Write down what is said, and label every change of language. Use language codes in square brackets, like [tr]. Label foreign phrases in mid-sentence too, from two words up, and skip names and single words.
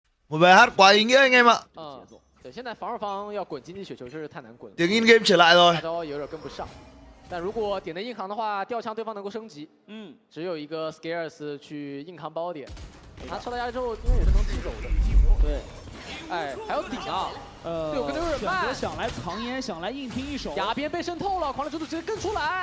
[vi] Một bài hát quá ý nghĩa anh em ạ. [zh] 对，现在防守方要滚经济雪球确实太难滚了。 [vi] Tiếng [en] in game [vi] trở lại rồi. [zh] 大招有点跟不上。但如果点的硬扛的话，吊枪对方能够升级。只有一个 Scares 去硬扛包点，他抽到压力之后，因为也是能击走的。对。哎，还要顶啊！队友跟的有点慢，想来藏烟，想来硬拼一手。崖边被渗透了，狂烈之徒直接跟出来。